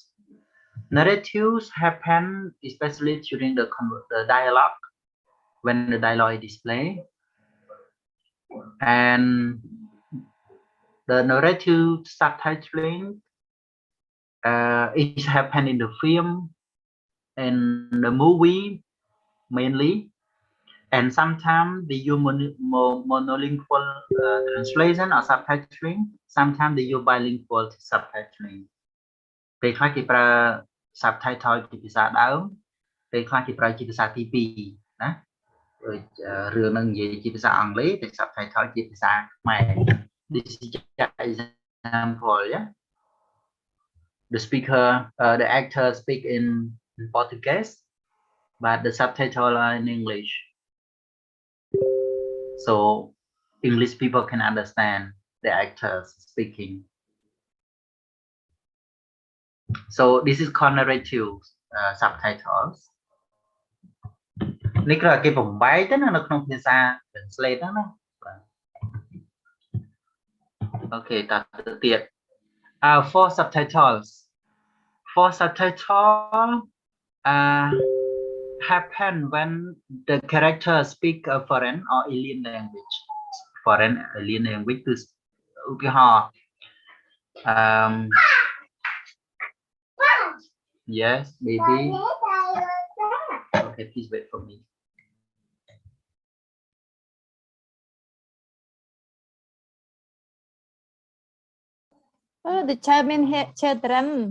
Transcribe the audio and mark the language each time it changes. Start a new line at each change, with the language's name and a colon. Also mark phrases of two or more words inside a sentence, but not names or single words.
English: Narratives happen especially during the dialogue, when the dialogue is displayed, and the narrative subtitling it happen in the film and the movie mainly, and sometimes they use monolingual translation or subtitling. Sometimes they use bilingual subtitling.
Khmer: ពេលខ្លះគេប្រើ subtitle ជាភាសាដើម ពេលខ្លះគេប្រើជាភាសាទី2 ណា ដូចរឿងនឹងនិយាយជាភាសាអង់គ្លេស តែ subtitle ជាភាសាខ្មែរ
English: This is just example, yeah. The speaker, the actor speak in Portuguese, but the subtitle are in English. So English people can understand the actors speaking. So this is called narrative subtitles.
Khmer: នេះគឺគេបំបែកទៅនៅក្នុងភាសា translate ហ្នឹងណា Okay, តទៅទៀត
English: for subtitles. For subtitle happen when the character speak a foreign or alien language. Foreign alien language
Khmer: គឺឧទាហរណ៍
English: yes, baby. Okay, please wait for me. The chairman children.